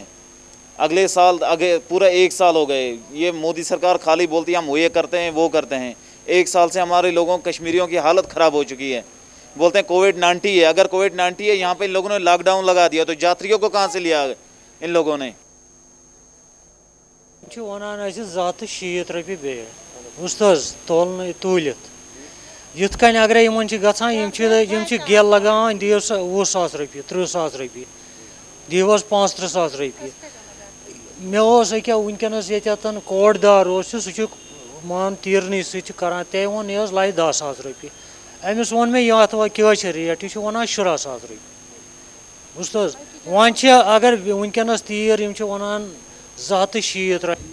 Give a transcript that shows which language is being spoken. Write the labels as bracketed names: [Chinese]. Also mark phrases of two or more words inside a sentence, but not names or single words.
[Hindi] अगले साल आगे पूरा 1 साल हो गए, ये मोदी सरकार खाली बोलती है हम ये करते हैं वो करते हैं। 1 साल से हमारे लोगों कश्मीरियों की हालत ख़राब हो चुकी है। बोलते हैं कोविड-19 है। अगर कोविड-19 है, यहाँ पे इन लोगों ने लॉकडाउन लगा दिया तो यात्रियों को कहाँ से लिया इन लोगों ने? [Kashmiri] वन 60 रपये बे استاذ تولت یت کن اگر گھان گیل لگان دیو 20,000 رۄپیہِ 30,000 رۄپیہِ دیوس 35,000 رۄپیہِ مےٚ أکیٛاہ وٕنکٮ۪نَس ییٚتٮ۪تھ کوٹ دار سُہ مان تیٖرنٕے سۭتۍ کران تٔمۍ ووٚن یہِ حظ لَگہِ 10,000 رۄپیہِ أمِس ووٚن مےٚ یَتھ کیٛاہ چھِ ریٹ یہِ چھُ وَنان 17,000 رۄپیہِ بوٗزتھٕ حظ وۄنۍ چھِ اگر وٕنکٮ۪نَس تیٖر یِم چھِ وَنان 260 رۄپیہِ